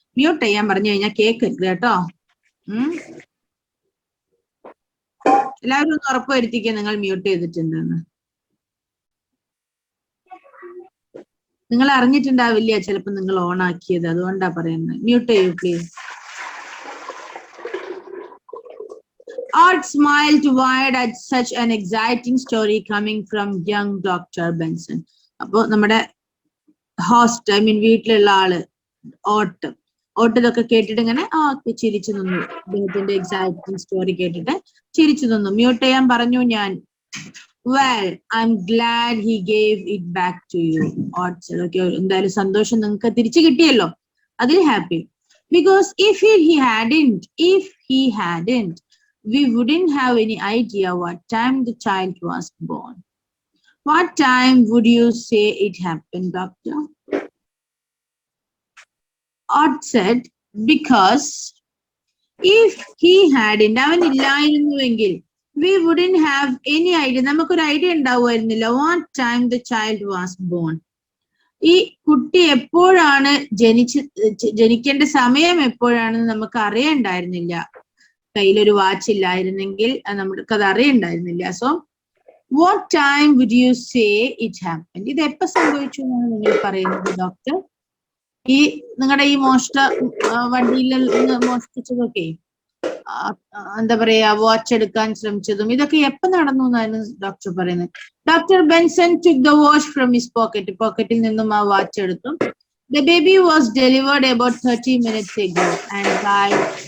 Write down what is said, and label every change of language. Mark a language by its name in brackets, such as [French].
[Malayalam] Mute ചെയ്യാൻ പറഞ്ഞു കഴിഞ്ഞാൽ കേക്കരുത് കേട്ടോ. എല്ലാവരും ഒന്ന് ഉറപ്പുവരുത്തിക്കുക നിങ്ങൾ മ്യൂട്ട് ചെയ്തിട്ടുണ്ടെന്ന്. നിങ്ങൾ അറിഞ്ഞിട്ടുണ്ടാവില്ല ചിലപ്പോ നിങ്ങൾ ഓൺ ആക്കിയത്, അതുകൊണ്ടാ പറയുന്നത്. മ്യൂട്ട് ചെയ്യൂ please. [English] Odd smiled wide at such an exciting story coming from young Dr. Benson. [Malayalam] അപ്പൊ നമ്മുടെ ഹോസ്റ്റ്, വീട്ടിലുള്ള ആള് ഓട്ട് ഇതൊക്കെ കേട്ടിട്ട് ഇങ്ങനെ ചിരിച്ചു നിന്നു. അദ്ദേഹത്തിന്റെ എക്സൈറ്റിംഗ് സ്റ്റോറി കേട്ടിട്ട് ചിരിച്ചു നിന്നു. മ്യൂട്ട് ചെയ്യാൻ പറഞ്ഞു ഞാൻ. [English] Well, I'm glad he gave it back to you. Odd said, okay, [Malayalam] എന്തായാലും സന്തോഷം, നിങ്ങൾക്ക് തിരിച്ചു കിട്ടിയല്ലോ, അതിൽ happy. [English] Because if he hadn't, we wouldn't have any idea what time the child was born. What time would you say it happened, doctor? Odd said, because If he hadn't, [Malayalam] അവൻ ഇല്ലായിരുന്നുവെങ്കിൽ, [English] we wouldn't have any idea. [Malayalam] നമുക്കൊരു idea ഉണ്ടാവുമായിരുന്നില്ല [English] what time the child was born. [Malayalam] ഈ കുട്ടി എപ്പോഴാണ് ജനിക്കേണ്ട സമയം എപ്പോഴാണെന്ന് നമുക്ക് അറിയണ്ടായിരുന്നില്ല. കയ്യിലൊരു watch ഇല്ലായിരുന്നെങ്കിൽ നമുക്കത് അറിയണ്ടായിരുന്നില്ല. [English] So what time would you say it happened? [Malayalam] ഇത് എപ്പോ സംഭവിച്ചു എന്നാണ് നിങ്ങൾ പറയുന്നത് ഡോക്ടർ? ഈ നിങ്ങളുടെ ഈ വണ്ടിയിൽ മോഷ്ടിച്ചതൊക്കെ, എന്താ പറയാ, വാച്ച് എടുക്കാൻ ശ്രമിച്ചതും ഇതൊക്കെ എപ്പോ നടന്നു എന്നാണ് ഡോക്ടർ പറയുന്നത്. [English] Doctor Benson took the watch from his pocket. [Malayalam] പോക്കറ്റിൽ നിന്നും ആ വാച്ച് എടുത്തു. [English] The baby was delivered about 30 minutes ago and died.